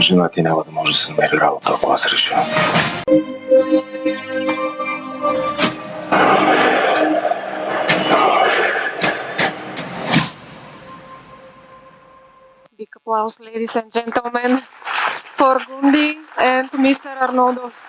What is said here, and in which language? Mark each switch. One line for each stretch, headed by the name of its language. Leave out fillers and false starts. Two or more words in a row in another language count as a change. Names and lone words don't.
Bulgarian: ти няма да може да се намери работа, ако аз реша.
English: Big applause, ladies and gentlemen, for Gundi and Mr. Arnoldo.